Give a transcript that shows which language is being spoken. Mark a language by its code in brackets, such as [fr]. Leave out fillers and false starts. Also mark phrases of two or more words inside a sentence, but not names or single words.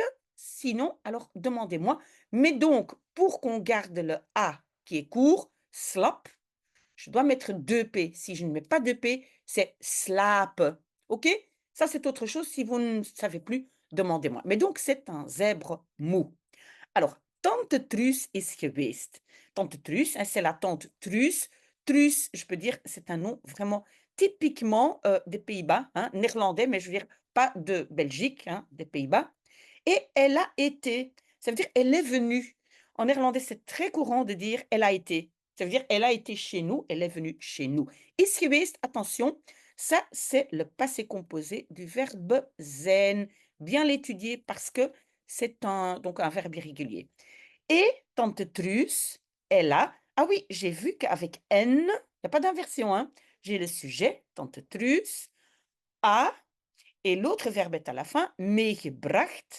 [fr] Sinon, alors demandez-moi. Mais donc, pour qu'on garde le «a» qui est court, slap, je dois mettre 2 P. Si je ne mets pas 2 P, c'est slap. OK? Ça, c'est autre chose. Si vous ne savez plus, demandez-moi. Mais donc, c'est un zèbre mou. Alors, [nl] tante Truus is geweest. Tante Truus, [fr] hein, c'est la tante Truus. Truus, je peux dire, c'est un nom vraiment typiquement des Pays-Bas, hein, néerlandais, mais je veux dire pas de Belgique, hein, des Pays-Bas. Et elle a été, ça veut dire elle est venue. En néerlandais, c'est très courant de dire elle a été. Ça veut dire elle a été chez nous, elle est venue chez nous. [nl] Is geweest, [fr] attention, ça c'est le passé composé du verbe zijn. Bien l'étudier parce que c'est donc un verbe irrégulier. Et tante Truus, elle a, ah oui, j'ai vu qu'avec N, il n'y a pas d'inversion, hein. J'ai le sujet, tante Truus, a, et l'autre verbe est à la fin, meegebracht.